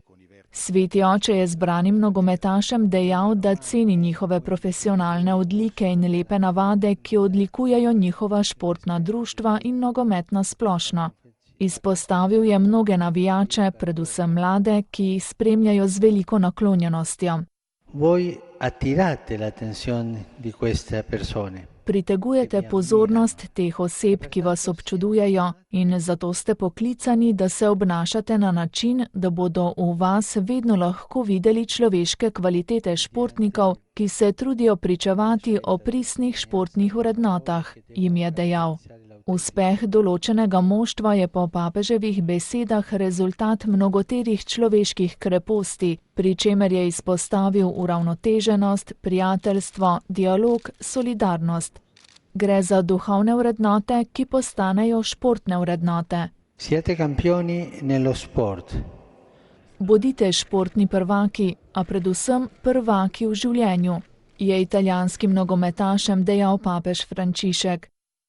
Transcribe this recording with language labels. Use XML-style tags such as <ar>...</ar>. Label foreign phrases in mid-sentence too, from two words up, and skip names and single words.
<sl>Sveti oče je zbranim nogometašem dejal, da ceni njihove profesionalne odlike in lepe navade, ki odlikujejo njihova športna društva in nogomet na splošno. Izpostavil je mnoge navijače, predvsem mlade, ki jih spremljajo z veliko naklonjenostjo.</sl> <it>Voi attirate l'attenzione di queste persone.</it> <sl>Pritegujete pozornost teh oseb, ki vas občudujejo, in zato ste poklicani, da se obnašate na način, da bodo v vas vedno lahko videli človeške kvalitete športnikov, ki se trudijo pričevati o pristnih športnih vrednotah, jim je dejal. Uspeh določenega moštva je po papeževih besedah rezultat mnogoterih človeških kreposti, pri čemer je izpostavil uravnoteženost, prijateljstvo, dialog, solidarnost. Gre za duhovne vrednote, ki postanejo športne vrednote.</sl> <it>Siete campioni nello sport.</it> <sl>Bodite športni prvaki, a predvsem prvaki v življenju, je italijanskim nogometašem dejal papež Frančišek.</sl>